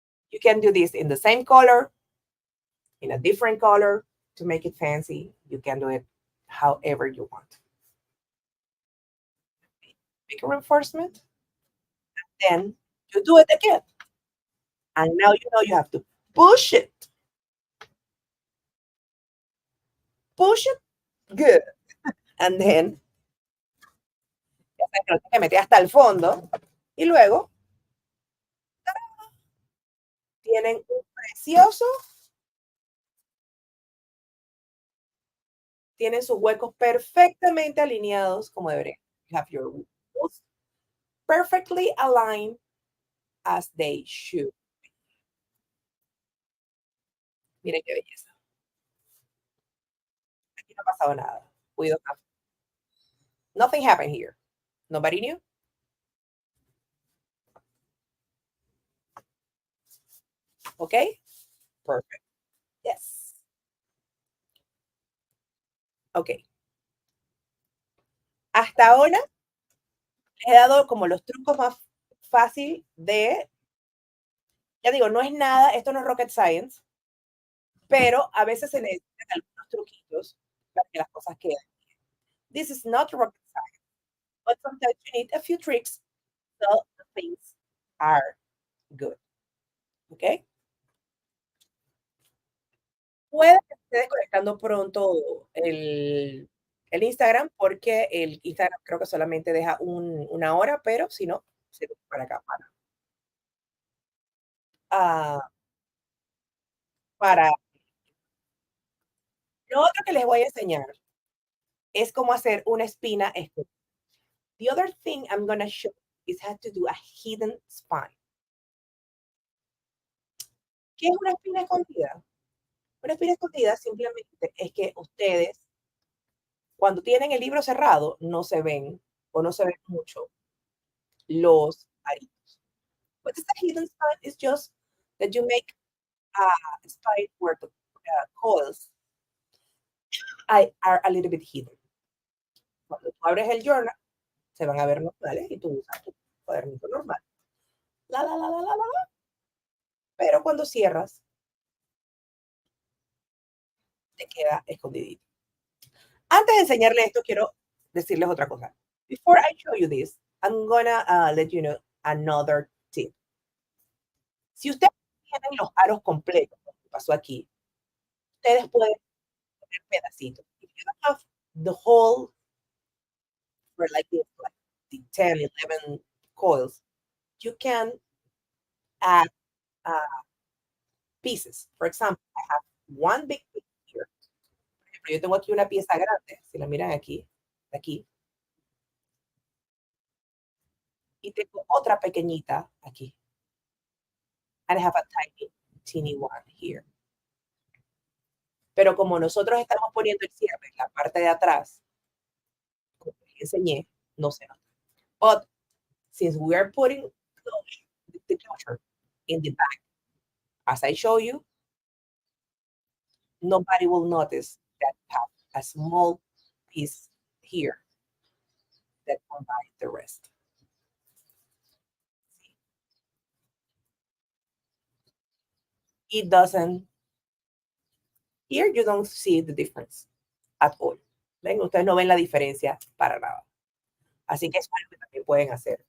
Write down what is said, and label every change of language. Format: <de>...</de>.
<en>You can do this in the same color, in a different color to make it fancy. You can do it however you want. Make a reinforcement. Then you do it again. And now you have to push it. Push it good. And then</en> <es>ya sabes que lo tienes que meter hasta el fondo. Y luego tienen un precioso. Tienen sus huecos perfectamente alineados como deberían.</es> <en>You have your wheels perfectly aligned as they should.</en> <es>Miren qué belleza. Aquí no ha pasado nada.</es> <en>Nothing happened here. Nobody knew. ¿Ok? Perfect. Yes. Ok.</en> <es>Hasta ahora les he dado como los trucos más fácil de, ya digo, no es nada, esto no es</es> <en>rocket science,</en> <es>pero a veces se necesitan algunos truquitos para que las cosas queden.</es> <en>This is not rocket science, but sometimes you need a few tricks so the things are good. ¿Ok?</en> <es>Puede que esté desconectando pronto el Instagram, porque el Instagram creo que solamente deja una hora, pero si no, se para acá, ah, para lo otro que les voy a enseñar es cómo hacer una espina escondida.</es> <en>The other thing I'm gonna show is how to do a hidden spine.</en> <es>¿Qué es una espina escondida? Una espina escondida simplemente es que ustedes, cuando tienen el libro cerrado, no se ven o no se ven mucho los aritos.</es> <en>What is a hidden spine? It's just that you make a spine where the coils are a little bit hidden.</en> <es>Cuando tú abres el journal, se van a ver normales y tú usas tu cuadernito normal. La. Pero cuando cierras, te queda escondidito. Antes de enseñarles esto, quiero decirles otra cosa.</es> <en>Before I show you this, I'm gonna let you know another tip.</en> <es>Si ustedes tienen los aros completos, como pasó aquí, ustedes pueden poner pedacitos.</es> <en>If you don't have the whole for like this, like the 10, 11 coils, you can add uh, pieces. For example, I have one big piece here.</en> <es>Yo tengo aquí una pieza grande, si la miran aquí, y tengo otra pequeñita aquí.</es> <en>And I have a tiny, teeny one here.</en> <es>Pero como nosotros estamos poniendo el cierre en la parte de atrás, como les enseñé, no se nota.</es> <en>But since we are putting the closure in the back, as I show you, nobody will notice that you have a small piece here that combines the rest. It doesn't, here you don't see the difference at all.</en> <es>¿Ven? Ustedes no ven la diferencia para nada. Así que eso es algo que también pueden hacer.</es>